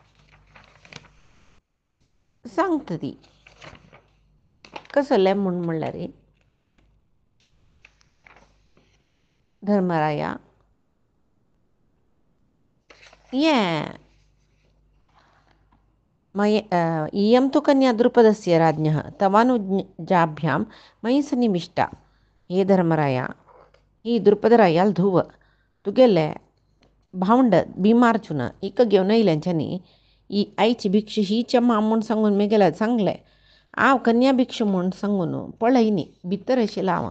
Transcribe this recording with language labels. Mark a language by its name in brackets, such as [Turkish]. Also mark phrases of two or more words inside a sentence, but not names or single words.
[Konkani] सांगता ती कसलें म्हूण म्हणल्यार धर्मराया हें मय [Sanskrit] इयं तु कन्या द्रुपदस्य राज्ञः तवानुजाभ्यां मयि सन्निविष्टा. [Konkani] हे धर्मराया, ही द्रुपदरायाल धुव तुगेले भावंड भीमार्जुन इक घेवन येयल्यांच्यानी ही आईची भिक्षा हीच्या मा म्हूण सांगून मेगेल्या सांगलें. हांव कन्या भिक्षा म्हूण सांगून पळयनी भितर आशिल्लो हांव.